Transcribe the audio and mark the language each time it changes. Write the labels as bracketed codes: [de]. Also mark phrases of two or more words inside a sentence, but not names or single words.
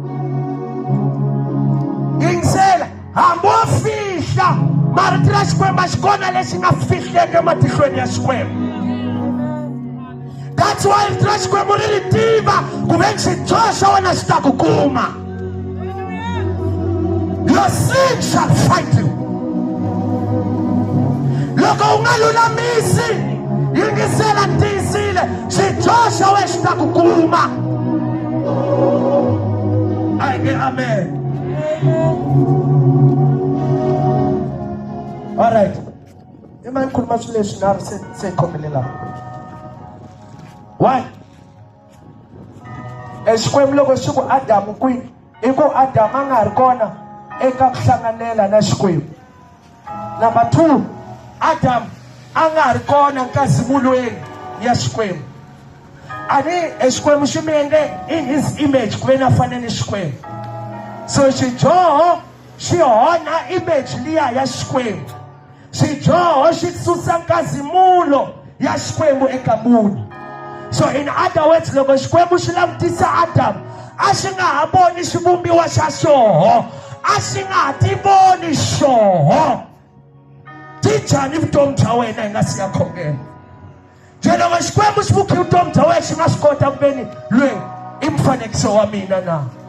[ts] Yingisela hambi wo fihla marito ra Xikwembu a xi kona lexi nga fihleke matihlweni ya Xikwembu. That's why rito ra Xikwembu ri ri tiva ku veni xijoho xa wena xi ta ku kuma. [en] Your sin shall fight you. [ts] Loko u nga lulamisi, yingisela tiyisile, xijoho xa wena xi ta ku kuma. Amen. [en] All right. [ts] Ima ngikhuluma swilo leswi na se khomelela. [en] Why? [ts] Xikwembu loko xi ku Adamu kwini, i ku Adamu a nga ri kona eka ku hlanganela na Xikwembu. Number 2, Adamu a nga ri kona nkazimulweni ya Xikwembu. Ani Xikwembu xi mi endle [en] in his image [ts] ku ve na fana ni Xikwembu. So xijoho xi onha [en] image liya [ts] ya Xikwembu. Xijoho xi susa nkazimulo ya Xikwembu eka munhu. [en] So in other words, [ts] loko Xikwembu xi langutisa Adamu a xi nga ha voni xivumbiwa xa xoho, a xi nga ha ti voni xoho. Ti njhani vutomi bya wena hi nga si ya khongela? Je loko Xikwembu xi vukhi vutomi bya wena xi nga swi kota ku veni loyi i mfanekiso wa mina na?